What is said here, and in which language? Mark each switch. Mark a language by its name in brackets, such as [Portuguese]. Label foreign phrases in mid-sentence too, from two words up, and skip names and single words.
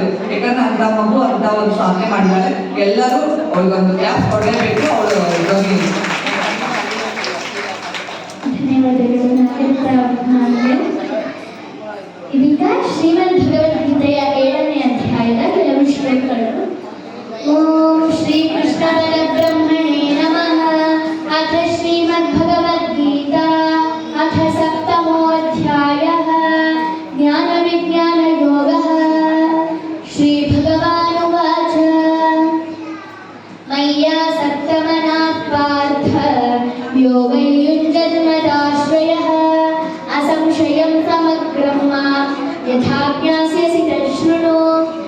[Kannada] ಯಾಕಂದ್ರೆ ಅಂತ ಮಗು ಅಂತ ಒಂದು ಸಾಧನೆ ಮಾಡಿದ್ದಾಳೆ. ಎಲ್ಲರೂ ಅವಳಿಗೊಂದು ಕ್ಲಾಸ್ ಕೊಡಲೇಬೇಕು. ಅವಳು ಇದೀಗ ಶ್ರೀಮದ್ ಭಗವದ್ಗೀತೆಯ 7ನೇ ಅಧ್ಯಾಯದ ಕೆಲವು ಶ್ಲೋಕಗಳು. [Sanskrit] ಓಂ ಶ್ರೀ ಕೃಷ್ಣ ಪರಬ್ರಹ್ಮಣೇ ನಮಃ. ಅಥ ಶ್ರೀಮದ್ ಭಗವದ್ಗೀತಾ ಅಥ 7ಮೋऽಧ್ಯಾಯಃ ಜ್ಞಾನ ವಿಜ್ಞಾನ ಯೋಗಃ. ಶ್ರೀ ಭಗವಾನುವಾಚ ಮಯ್ಯಾಸಕ್ತಮನಾಃ ಪಾರ್ಥ ಯೋಗಯುಂಜನ್ಮದಾಶ್ರಯಃ असंशयं समग्रं मां यथा ज्ञास्यसि तच्छृणु.